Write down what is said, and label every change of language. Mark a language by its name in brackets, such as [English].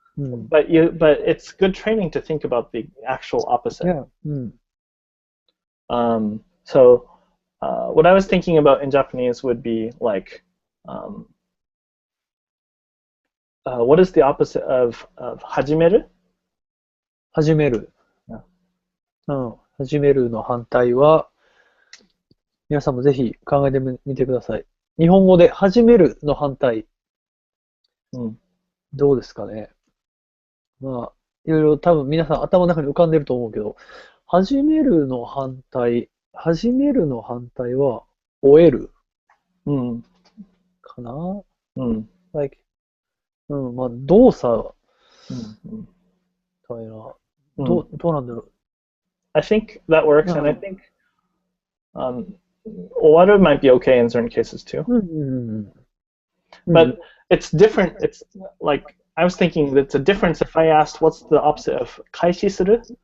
[English] But it's good training to think about the actual opposite. Yeah. So what I was thinking about in Japanese would be like, what is the opposite of hajimeru? [Japanese] 始める。始めるの反対は、皆さんもぜひ考えてみてください。日本語で始めるの反対。どうですかね。まあ、いろいろ多分皆さん頭の中に浮かんでると思うけど、始めるの反対は、終える。かなlike, まあ、動作。みたいな。どうなんだろう。 [English] I think that works, and I think owaru might be okay in certain cases too. But it's different. It's like I was thinking that's a difference if I asked what's the opposite of 開始する?